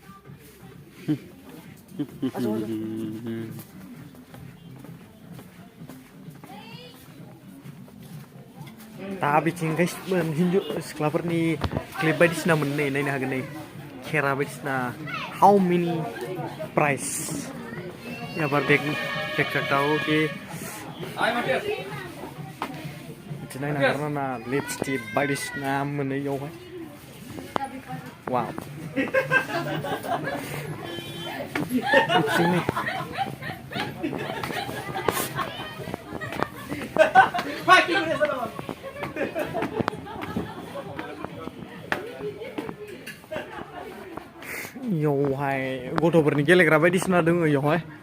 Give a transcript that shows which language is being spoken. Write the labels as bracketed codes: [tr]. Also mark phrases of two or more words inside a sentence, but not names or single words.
[brx] दा बिथिं गाइस हिन्जाव सिख्लाफोरनि क्लिप बायदिसिना मोननै नायनो हागोन नै खेरा बायदिसिना [en] how many price [hi] यहाँ पर देख सकता हो कि [brx] बिदिनो नायनो हागोन ना लिपस्टिक बायदिसिना मोनो इयावहाय वाव बिथिं इयावहाय गथ'फोरनि गेलेग्रा बायदिसिना दङ इयावहाय